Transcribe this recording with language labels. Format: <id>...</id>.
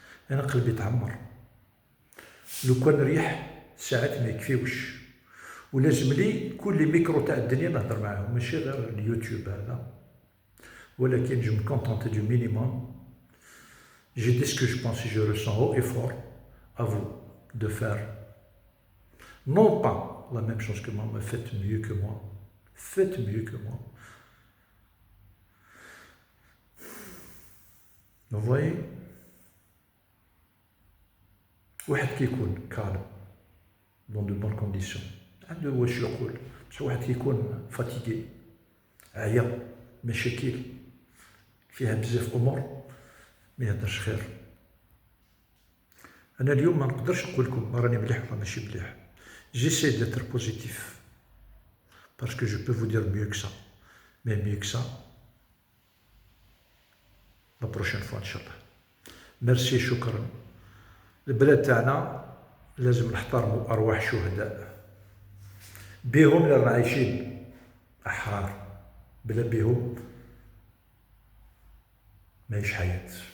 <ar>انا قلبي تعمر، لو كان ريح ساعات ما يكفيوش، ولازم لي كل ميكرو تاع الدنيا نهضر معاهم، ماشي غير اليوتيوب هذا، ولكن</ar> <fr>جو مكونتونتي دو مينيموم. J'ai dit ce que je pense et je ressens haut et fort. À vous de faire non pas la même chose que moi, mais faites mieux que moi. Faites mieux que moi. Vous voyez,</fr> <ar>واحد كيكون كالم</ar> <fr>dans de bonnes conditions،</fr> <ar>عنده واش يقول، بصح واحد كيكون فاتيكي، عيا، مشاكل فيها بزاف امور، ما يهدرش خير. انا اليوم ما نقدرش نقول لكم راني مليح ولا ماشي مليح.</ar> <fr>J'essaie d'être positif parce que je peux vous dire mieux que ça, mais mieux que ça la prochaine fois inchallah.</fr> <ar>ميرسي، شكرا. البلاد تاعنا لازم نحترموا ارواح الشهداء، بيهم رانا عايشين احرار، بلا بيهم ماهيش حياه.</ar>